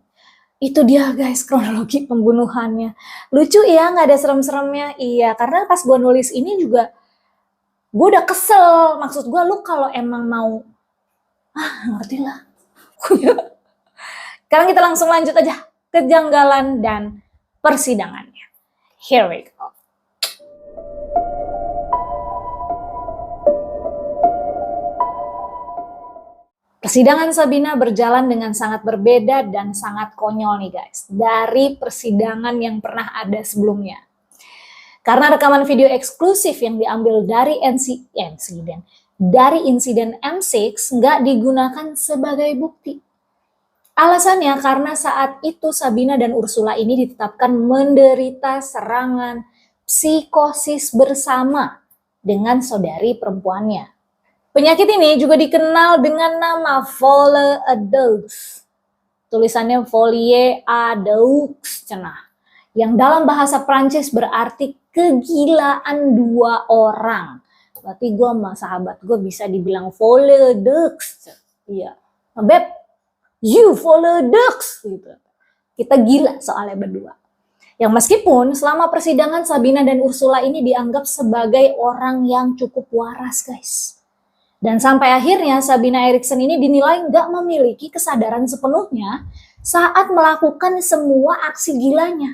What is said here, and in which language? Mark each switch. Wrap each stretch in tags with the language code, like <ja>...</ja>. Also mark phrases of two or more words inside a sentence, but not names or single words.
<id>Itu dia guys kronologi pembunuhannya. Lucu ya, nggak ada serem-seremnya. Iya, karena pas gue nulis ini juga gue udah kesel. Maksud gue lu kalau emang mau ngerti lah. Sekarang kita langsung lanjut aja kejanggalan dan persidangannya.</id> <en>Here we go.</en> <id>Persidangan Sabina berjalan dengan sangat berbeda dan sangat konyol nih guys, dari persidangan yang pernah ada sebelumnya. Karena rekaman video eksklusif yang diambil dari insiden M6 nggak digunakan sebagai bukti. Alasannya karena saat itu Sabina dan Ursula ini ditetapkan menderita serangan psikosis bersama dengan saudari perempuannya. Penyakit ini juga dikenal dengan nama</id> <fr>folie à deux.</fr> <id>Tulisannya</id> <fr>folie à deux</fr> <id>cenah. Yang dalam bahasa Prancis berarti kegilaan dua orang. Berarti gue sama sahabat gue bisa dibilang</id> <fr>folie à deux.</fr> <id>Iya. Beb, you</id> <fr>folie à deux.</fr> <id>Gitu. Kita gila soalnya berdua. Yang meskipun selama persidangan Sabina dan Ursula ini dianggap sebagai orang yang cukup waras guys. Dan sampai akhirnya Sabina Eriksen ini dinilai nggak memiliki kesadaran sepenuhnya saat melakukan semua aksi gilanya.</id>